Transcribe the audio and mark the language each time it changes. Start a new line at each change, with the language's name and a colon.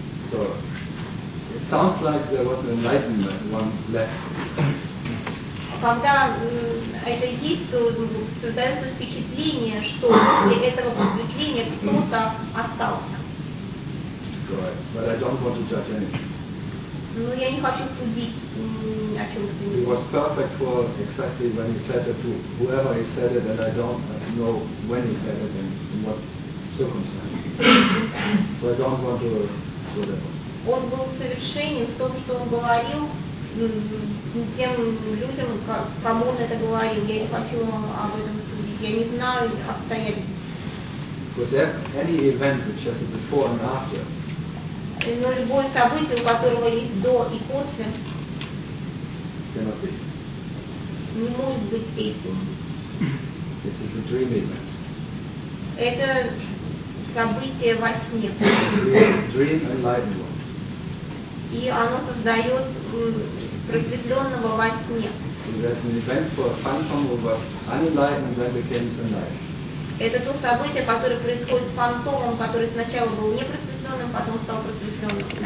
English: So it sounds like there was an enlightenment one left.
Russian: Когда это создается впечатление, что после этого просветления кто-то остался.
English: But I don't want to judge anything.
Russian: Ну, я не хочу судить о чем-то.
English: It was perfect for exactly when he said it to whoever he said it, and I don't know when he said it and in what circumstances. So I don't want to do that.
Russian: Он был совершенен в том, что он говорил тем людям, кому он это говорил. Я не хочу об этом судить. Я не знаю обстоятельств.
English: Was there any event which has a before and after?
Russian: Но любое событие, у которого есть до и после, не может быть этим.
English: This is a dream event.
Russian: Это событие во сне.
English: Dream enlightened one.
Russian: И оно создает просветленного во сне.
English: There's an event for phantom who was unenlightened and then became enlightened.
Russian: Это то событие, которое происходит с фантомом, который сначала был непросветленным, потом стал просветленным.